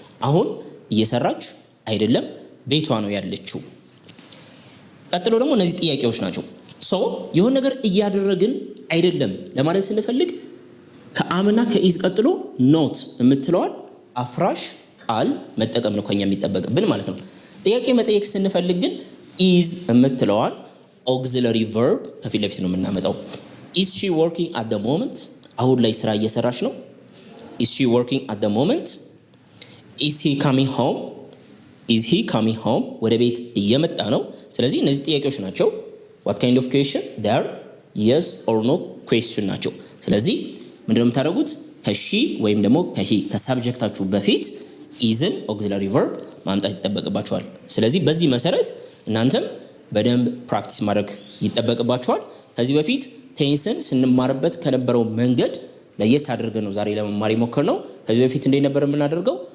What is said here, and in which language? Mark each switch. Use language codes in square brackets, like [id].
[am] አሁን እየሰራች አይደለም ቤቷ ነው ያለችው። ቀጥሎ ደግሞ እነዚህ ጥያቄዎች ናቸው። ሶ የሆነ ነገር እያደረግን አይደለም ለማለት ስንፈልግ ከአምና ከኢዝ ቀጥሎ ኖት የምትለዋል አፍራሽ ቃል መጠቀም ነው ከኛ የሚጠበቅብን ማለት ነው። ጥያቄ መጠየቅ ስንፈልግ ግን is የምትለዋን auxiliary verb ከፊት ለፊት ነው የምናመጣው። [en] is she working at the moment? [am] አሁን ላይ ስራ እየሰራች ነው። [en] is she working at the moment? is he coming home? is he coming home? [am] ወደ ቤት እየመጣ ነው። ስለዚህ እነዚህ ጥያቄዎች ናቸው። [en] what kind of question? they are yes or no question ናቸው። [am] ስለዚህ ምንድነው የምታደርጉት? ከሺ ወይም ደግሞ ከሂ ከሳብጀክታችሁ በፊት isን auxiliary verb ማምጣት ይጠበቅባችኋል። ስለዚህ በዚህ መሰረት እናንተም በደንብ ፕራክቲስ ማድረግ ይጠበቅባችኋል። ከዚህ በፊት ቴንስን ስንማርበት ከነበረው መንገድ ለየት አድርገን ነው ዛሬ ለመማር የሞከርነው። ከዚህ በፊት እንዴት ነበር የምናደርገው?